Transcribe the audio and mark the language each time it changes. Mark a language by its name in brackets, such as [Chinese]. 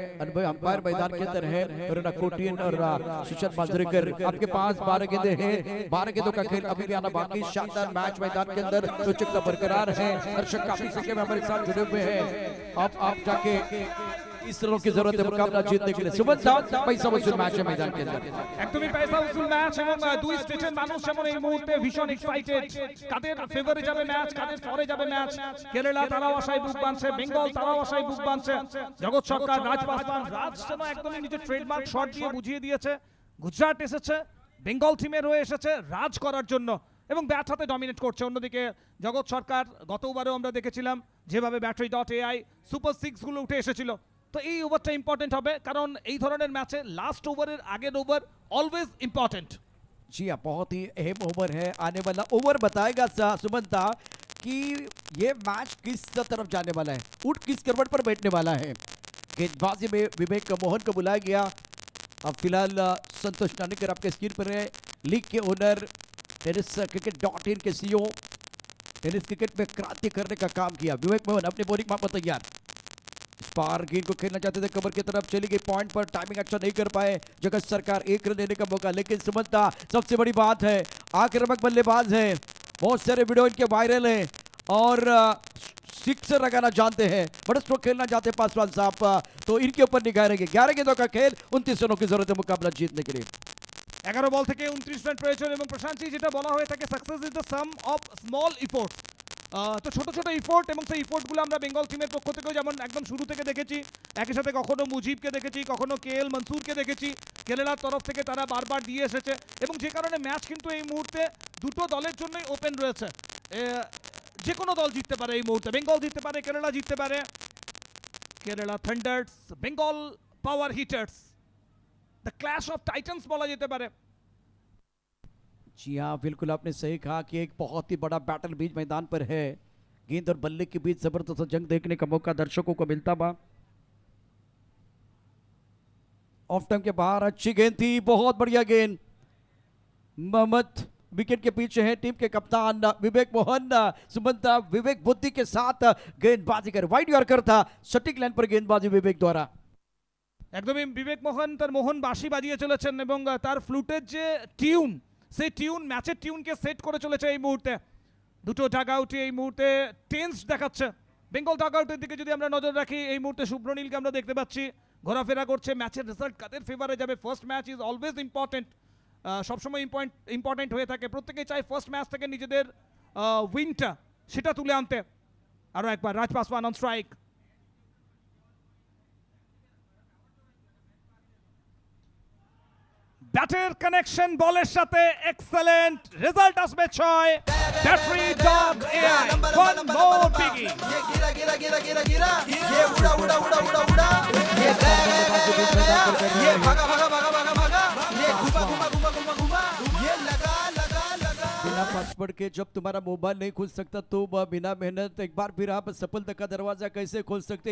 [Hindi] अनुभवी अंपायर मैदान के अंदर है, वरुण कोटियन और सुशांत मांजरेकर। आपके पास 12 गेंदें हैं, 12 गेंदों का खेल अभी भी आना बाकी। शानदार मैच मैदान के अंदर रोचकता बरकरार है। दर्शक काफी संख्या में हमारे साथ जुड़े हुए हैं। अब आप जाके इस रनों की जरूरत है मुकाबला जीतने के लिए। सुमन साहब पैसा वसूल मैच है मैदान के अंदर। [Bangla] একদমই পয়সা উসুল ম্যাচ এবং দুই স্টেটের মানুষ যেমন এই মুহূর্তে ভীষণ এক্সাইটেড। কাদের ফেভারে যাবে ম্যাচ, কাদের পরে যাবে ম্যাচ। কেরালা তারাও আশায় বুক বাঁধছে, বেঙ্গল তারাও আশায় বুক বাঁধছে। জগৎ সরকার, রাজপাসওয়ান, রাজ যেন একদমই নিজের ট্রেডমার্ক শট দিয়ে বুঝিয়ে দিয়েছে গুজরাট এসেছে, বেঙ্গল টিমের হয়ে এসেছে রাজ করার জন্য এবং ব্যাট হাতে ডমিনেট করছে। অন্যদিকে জগৎ সরকার গতবারও আমরা দেখেছিলাম যেভাবে battery.ai সুপার 6 গুলো উঠে এসেছিল। তো এই ওভারটা ইম্পর্টেন্ট হবে কারণ এই ধরনের ম্যাচে লাস্ট ওভারের আগের ওভার অলওয়েজ ইম্পর্টেंट। [Hindi] जी हाँ, बहुत ही अहम ओवर है। आने वाला ओवर बताएगा सुमंता कि ये मैच किस तरफ जाने वाला है, उठ किस करवट पर बैठने वाला है। गेंदबाजी में विवेक मोहन को बुलाया गया। अब फिलहाल संतोष नानेकर आपके स्क्रीन पर है, लीग के ओनर, टेनिस.in के सीईओ, टेनिस क्रिकेट में क्रांति करने का काम किया। विवेक मोहन अपने बॉलिंग माप पर तैयार। पार गेंद को खेलना चाहते थे, कवर की तरफ चली गई, पॉइंट पर टाइमिंग अच्छा नहीं कर पाए जगत सरकार। 1 रन देने का मौका, लेकिन सुमंता सबसे बड़ी बात है आक्रामक बल्लेबाज है। बहुत सारे वीडियो इनके वायरल हैं और सिक्सर लगाना जानते हैं, बड़ा स्ट्रोक खेलना चाहते हैं पासवान साहब। तो इनके ऊपर निगाह रहेगी। 11 गेंदों का खेल, 29 रनों की जरूरत है मुकाबला जीतने के लिए। [Bangla] 11 বল থেকে 29 রান প্রয়োজন এবং প্রশান্তজি যেটা বলা হয়ে থাকে [English] Success is the sum of small efforts. [Bangla] তো ছোট ছোট ইফোর্ট এবং সেই ইফোর্টগুলো আমরা বেঙ্গল টিমের পক্ষ থেকেও যেমন একদম শুরু থেকে দেখেছি। একই সাথে কখনো মুজিবকে দেখেছি, কখনো কেএল মনসুরকে দেখেছি। কেরালার তরফ থেকে তারা বারবার দিয়ে এসেছে এবং যে কারণে ম্যাচ কিন্তু এই মুহূর্তে দুটো দলের জন্যই ওপেন রয়েছে। যে কোনো দল জিততে পারে এই মুহূর্তে। বেঙ্গল জিততে পারে, কেরালা জিততে পারে। Kerala Thunders, Bengal power hitters, [English] the clash of titans [Bangla] बोला जेते पारे। [Hindi] जी हाँ, बिल्कुल आपने सही कहा कि एक बहुत ही बड़ा बैटल बीच मैदान पर है। गेंद और बल्ले के बीच जबरदस्त जंग देखने का मौका दर्शकों को मिलता बा। ऑफ टाइम के बाहर अच्छी गेंद थी, बहुत बढ़िया गेंद। मोहम्मद विकेट के पीछे है टीम के कप्तान विवेक मोहन। सुमंत विवेक बुद्धि के साथ गेंदबाजी कर वाइड यॉर्कर था, सटीक लाइन पर गेंदबाजी विवेक द्वारा। [Bangla] একদমই বিবেক মোহন তার মোহন বাঁশি বাজিয়ে চলেছেন এবং তার ফ্লুটের যে টিউন, সেই টিউন ম্যাচের টিউনকে সেট করে চলেছে এই মুহূর্তে। দুটো ডাগ আউটে এই মুহূর্তে টেন্স দেখাচ্ছে। বেঙ্গল ডাগ আউটের দিকে যদি আমরা নজর রাখি, এই মুহূর্তে শুভ্রনীলকে আমরা দেখতে পাচ্ছি ঘোরাফেরা করছে। ম্যাচের রেজাল্ট কাদের ফেভারে যাবে? [English] first match is always important, [Bangla] সবসময় ইম্পর্টেন্ট হয়ে থাকে। প্রত্যেকেই চাই ফার্স্ট ম্যাচ থেকে নিজেদের উইনটা সেটা তুলে আনতে। আরও একবার রাজ পাসওয়ান অন স্ট্রাইক। ব্যাটের কানেকশন বলের সাথে এক্সেলেন্ট, রেজাল্ট আসবে 6। [English] Battery dog AI one more biggie. [Hindi] ये गिरा गिरा गिरा गिरा गिरा, ये उड़ा उड़ा उड़ा उड़ा उड़ा, ये गया गया गया गया गया, ये भागा भागा भागा भागा भागा, ये घुमा घुमा घुमा घुमा घुमा, ये लगा लगा लगा। बिना पासवर्ड के जब तुम्हारा मोबाइल नहीं खुल सकता तो बिना मेहनत एक बार फिर आप सफलता का दरवाजा कैसे खोल सकते?